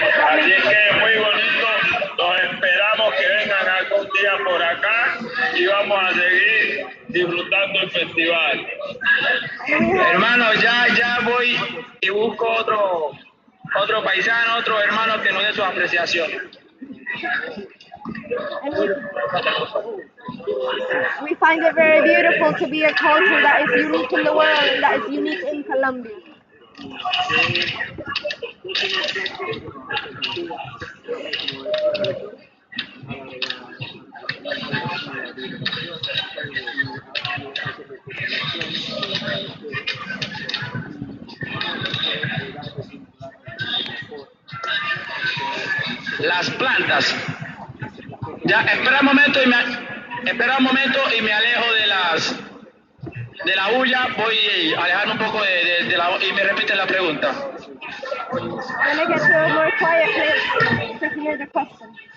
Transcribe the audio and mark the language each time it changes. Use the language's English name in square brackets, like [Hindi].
[Spanish] Así es que muy bonito, los esperamos que vengan algún día por acá y vamos a seguir disfrutando el festival. Hermano, ya voy y busco otro paisano, otro hermano que nos dé su apreciación. [English] We find it very beautiful to be a culture that is unique in the world and that is unique in Colombia. [Spanish] Las plantas. Ya, espera un momento y me alejo de la bulla, voy a alejarme un poco de la y me repite la pregunta. [English] I'm gonna get to a more quiet place to hear the question.